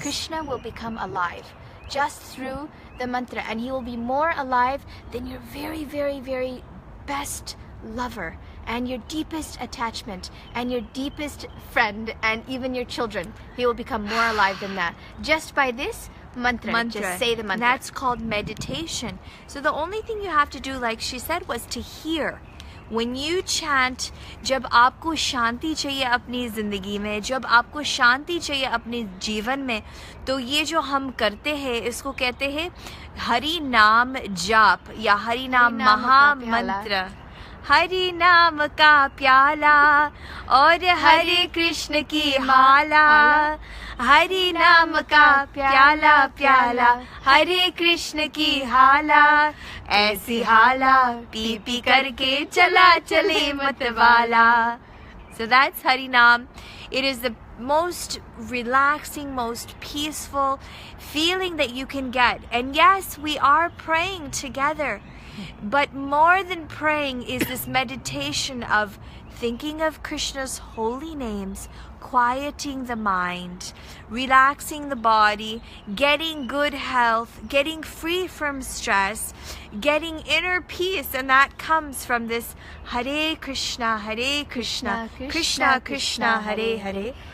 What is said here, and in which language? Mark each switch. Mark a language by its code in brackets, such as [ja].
[en] Krishna will become alive just through the mantra, and he will be more alive than your very, very, very best lover and your deepest attachment and your deepest friend and even your children. He will become more alive than that. Just by this mantra. Just say the mantra. That's called meditation. So the only thing you have to do, like she said, was to hear. When you chant, [hi] जब आपको शांति चाहिए अपनी ज़िंदगी में, जब आपको शांति चाहिए अपने जीवन में, तो ये जो हम करते हैं इसको कहते हैं हरि नाम जाप या हरि नाम महामंत्र. हरि नाम का प्याला और हरे कृष्ण की माला. हरि नाम का प्याला प्याला हरे कृष्ण की हाला. ऐसी हाला पी पी करके चला चले मतवाला. [en] So that's Hari Nam. It is the most relaxing, most peaceful feeling that you can get. And yes, we are praying together. But more than praying is this meditation of thinking of Krishna's holy names, quieting the mind, relaxing the body, getting good health, getting free from stress, getting inner peace, and that comes from this Hare Krishna, Krishna Krishna, Hare Hare,